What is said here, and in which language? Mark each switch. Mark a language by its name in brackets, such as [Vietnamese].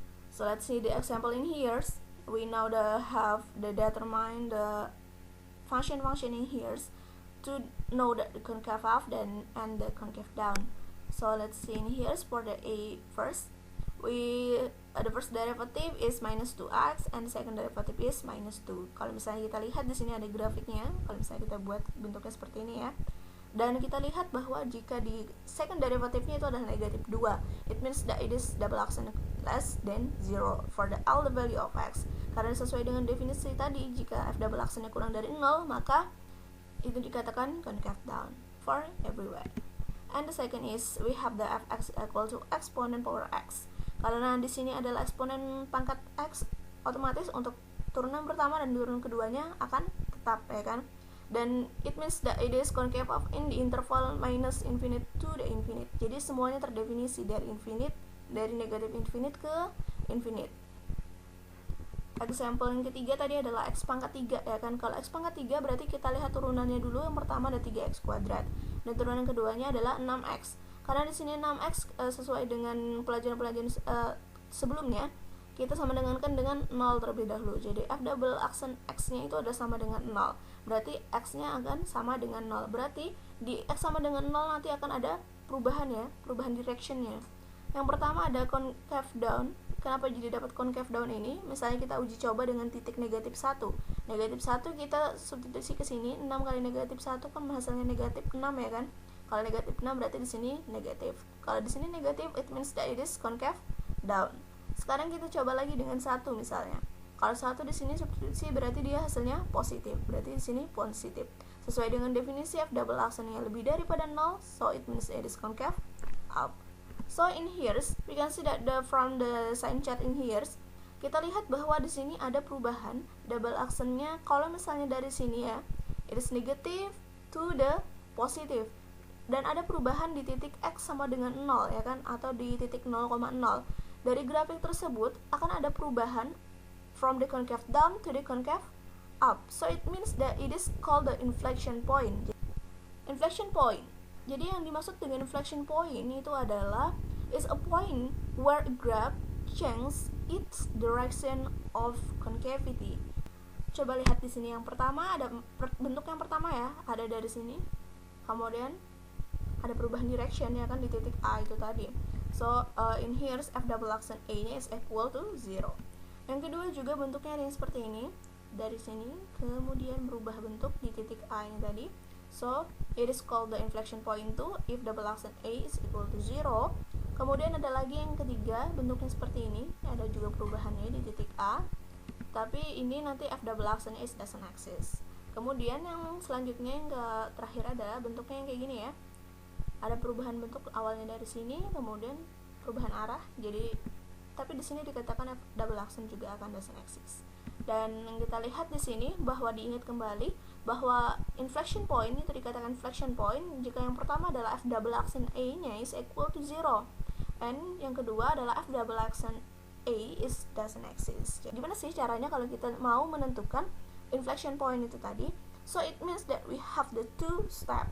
[English] So let's see the example in here. We now determine the function in here to know that the concave up and the concave down. So let's see in here for the A first. The first derivative is minus 2x and the second derivative is minus 2. [Indonesian] Kalau misalnya kita lihat di sini ada grafiknya, kalau misalnya kita buat bentuknya seperti ini ya. Dan kita lihat bahwa jika di second derivative-nya itu adalah negatif 2, [English] it means that it is double accent less than 0 for all the value of x. [Indonesian] Karena sesuai dengan definisi tadi, jika f double accent-nya kurang dari 0, maka itu dikatakan [English] concave down for everywhere. And the second is we have the fx equal to exponent power x. [Indonesian] Karena di sini adalah eksponen pangkat x, otomatis untuk turunan pertama dan turunan keduanya akan tetap, ya kan? [English] Dan it means that it is concave up in the interval minus infinite to the infinite. [Indonesian] Jadi semuanya terdefinisi dari infinite, dari negatif infinite ke infinite. Example yang ketiga tadi adalah x pangkat 3, ya kan? Kalau x pangkat 3 berarti kita lihat turunannya dulu. Yang pertama ada 3x kuadrat dan turunan keduanya adalah 6x. Karena di sini 6x sesuai dengan pelajaran-pelajaran sebelumnya, kita sama dengankan dengan 0 terlebih dahulu. Jadi f double accent x-nya itu ada sama dengan 0. Berarti x-nya akan sama dengan 0. Berarti di x sama dengan 0 nanti akan ada perubahan ya, perubahan direction-nya. Yang pertama ada concave down kenapa jadi dapat concave down ini? Misalnya kita uji coba dengan titik negatif 1. Negatif 1 kita substitusi ke sini, 6 kali negatif 1 kan hasilnya negatif 6 ya kan? Kalau negatif 6 berarti di sini negatif. Kalau di sini negatif, [English] it means that it is concave down. [Indonesian] Sekarang kita coba lagi dengan 1 misalnya. Kalau 1 di sini substitusi berarti dia hasilnya positif. Berarti di sini positif. Sesuai dengan definisi F double action yang lebih daripada 0, [English] so it means it is concave up. So in here we can see that from the sign chart in here [Indonesian] kita lihat bahwa di sini ada perubahan double actionnya. Kalau misalnya dari sini ya, [English] it is negative to the positive, [Indonesian] dan ada perubahan di titik X sama dengan 0 ya kan, atau di titik 0,0. Dari grafik tersebut akan ada perubahan [English] from the concave down to the concave up. So it means that it is called the inflection point. Inflection point. [Indonesian] Jadi yang dimaksud dengan inflection point itu adalah [English] is a point where a graph changes its direction of concavity. [Indonesian] Coba lihat di sini yang pertama, ada bentuk yang pertama ya, ada dari sini. Kemudian ada perubahan direction ya kan di titik A itu tadi. [English] So in here F double action A-nya is equal to 0. [Indonesian] Yang kedua juga bentuknya ada yang seperti ini. Dari sini kemudian berubah bentuk di titik A ini tadi. [English] So it is called the inflection point too if double action A is equal to 0. [Indonesian] Kemudian ada lagi yang ketiga, bentuknya seperti ini. Ada juga perubahannya di titik A. Tapi ini nanti F double action A [English] doesn't exist. [Indonesian] Kemudian yang selanjutnya yang terakhir adalah bentuknya yang kayak gini ya. Ada perubahan bentuk awalnya dari sini, kemudian perubahan arah. Jadi tapi di sini dikatakan F double action juga akan [English] doesn't exist. [Indonesian] Dan yang kita lihat di sini bahwa diingat kembali bahwa inflection point itu dikatakan inflection point jika yang pertama adalah F double action A-nya [English] is equal to 0, [Indonesian] and yang kedua adalah F double action A [English] is doesn't exist. [Indonesian] Jadi gimana sih caranya kalau kita mau menentukan inflection point itu tadi? [English] So it means that we have the two step.